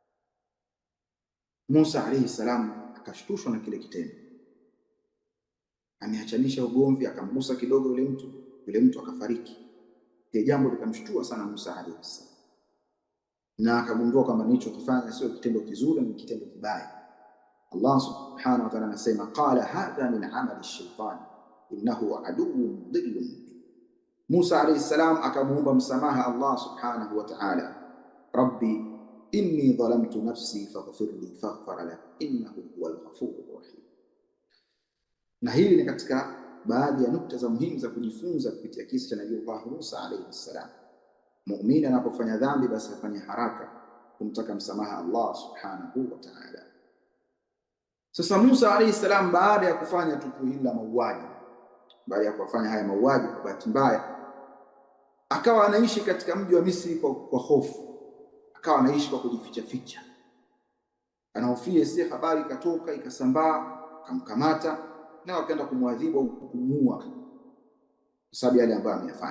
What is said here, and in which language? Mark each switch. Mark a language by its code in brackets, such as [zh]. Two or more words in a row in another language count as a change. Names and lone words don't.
[sw] Musa [ar] عليه السلام [sw] akashtushwa na kile kitendo, ameachanisha ugomvi, akamgusa kidogo yule mtu akafariki. Ile jambo likamshtua sana Musa [ar] عليه السلام, [sw] na akagundua kwamba nilichokifanya sio kitendo kizuri, ni kitendo kibaya. [ar] الله سبحانه وتعالى anasema قال هذا من عمل الشيطان إنه عدو ضل. موسى عليه السلام [sw] akamuomba msamaha [ar] الله سبحانه وتعالى رب إني ظلمت نفسي فاغفر لي فغفر له إنه هو الغفور الرحيم. [sw] Na hili ni katika baadhi ya nukta za muhimu za kujifunza kupitia kisa cha Nabii Allah Musa [ar] عليه السلام. [sw] Muumini anapofanya dhambi basi afanye haraka kumtaka msamaha Allah [ar] سبحانه وتعالى. [sw] Sasa Musa [ar] عليه السلام [sw] baada ya kufanya tukio hili la mauaji, baada ya kufanya haya mauaji kwa bahati mbaya, akawa anaishi katika mji wa Misri kwa hofu, akawa anaishi kwa kujificha ficha, anahofia si habari ikatoka ikasambaa akamkamata na wakaenda kumwadhibu au kumuua kwa sababu yale ambayo ameyafanya.